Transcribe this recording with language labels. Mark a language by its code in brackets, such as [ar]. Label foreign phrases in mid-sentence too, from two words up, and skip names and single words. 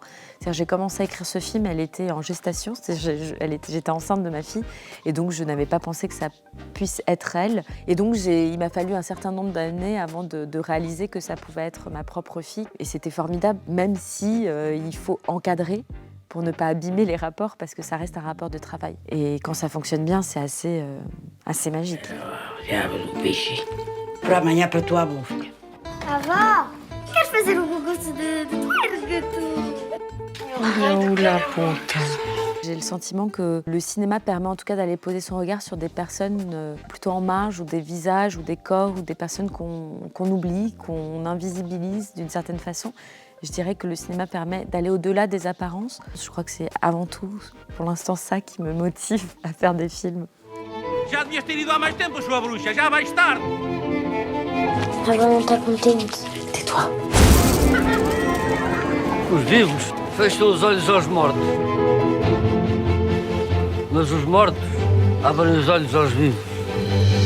[fr] C'est-à-dire, j'ai commencé à écrire ce film, elle était en gestation, j'étais enceinte de ma fille, et donc je n'avais pas pensé que ça puisse être elle. Et donc il m'a fallu un certain nombre d'années avant de réaliser que ça pouvait être ma propre fille. Et c'était formidable, même si il faut encadrer pour ne pas abîmer les rapports, parce que ça reste un rapport de travail. Et quand ça fonctionne bien, c'est assez magique. [pt] Diabo do peixe. Para amanhã, para a tua avó, filha. Avó, queres fazer um concurso de twerk? Oula puta. [fr] J'ai le sentiment que le cinéma permet en tout cas d'aller poser son regard sur des personnes plutôt en marge, ou des visages, ou des corps, ou des personnes qu'on oublie, qu'on invisibilise d'une certaine façon. Je dirais que le cinéma permet d'aller au-delà des apparences. Je crois que c'est avant tout, pour l'instant, ça qui me motive à faire des films. [pt] Já devias ter ido há mais tempo, sua bruxa. Já vais tarde. Agora não está contente. [fr] Tais-toi. [pt] Os vivos fecham os olhos aos mortos. Mas os mortos abrem os olhos aos vivos.